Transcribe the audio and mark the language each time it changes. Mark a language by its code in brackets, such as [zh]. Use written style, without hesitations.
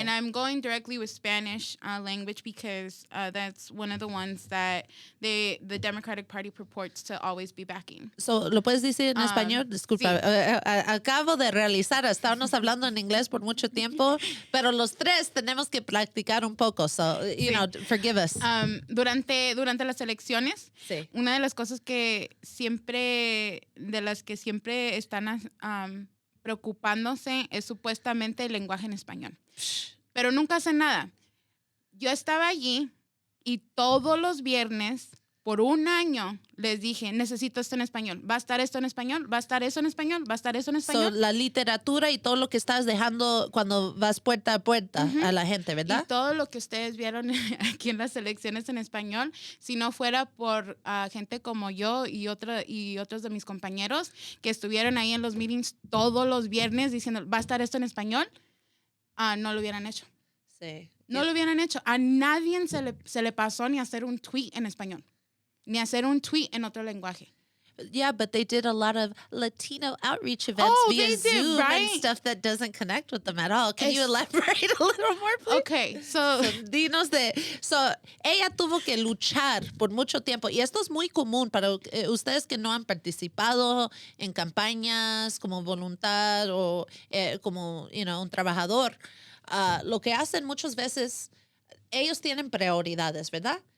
[en] And I'm going directly with Spanish language because that's one of the ones that the Democratic Party purports to always be backing. [es] So, ¿lo puedes decir en español? Disculpa. Sí. Acabo de realizar, estábamos hablando en inglés por mucho tiempo, pero los tres tenemos que practicar un poco. [en] So, you know, forgive us. [es] Durante las elecciones, sí, una de las cosas que siempre están preocupándose es supuestamente el lenguaje en español. pero nunca hacen nada. Yo estaba allí y todos los viernes, por un año, les dije, necesito esto en español. ¿Va a estar esto en español? ¿Va a estar eso en español? ¿Va a estar eso en español? La literatura y todo lo que estás dejando cuando vas puerta a puerta a la gente, ¿verdad? Y todo lo que ustedes vieron aquí en las elecciones en español, si no fuera por gente como yo y otros de mis compañeros que estuvieron ahí en los meetings todos los viernes diciendo, ¿va a estar esto en español? No lo hubieran hecho. Sí. No lo hubieran hecho. A nadie se le pasó ni hacer un tweet en español, ni hacer un tweet en otro lenguaje. [en] Yeah, but they did a lot of Latino outreach events via Zoom and stuff that doesn't connect with them at all. Can you elaborate a little more, please? Okay, so [es] dinos ella tuvo que luchar por mucho tiempo y esto es muy común para ustedes que no han participado en campañas como voluntad o como, un trabajador. Lo que hacen muchas veces, ellos tienen prioridades, ¿verdad?